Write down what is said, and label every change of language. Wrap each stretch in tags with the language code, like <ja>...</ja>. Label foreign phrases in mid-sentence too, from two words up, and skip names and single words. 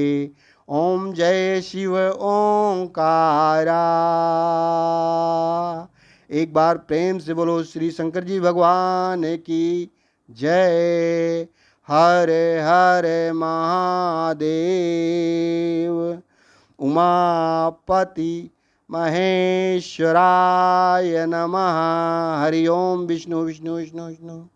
<hi>ओम जय शिव ओंकारा। एक बार प्रेम से बोलो श्री शंकर जी भगवान की जय। हर हर महादेव।</hi> <sa>उमापति महेश्वराय नमः। हरि ओम। विष्णु विष्णु विष्णु विष्णु।</sa>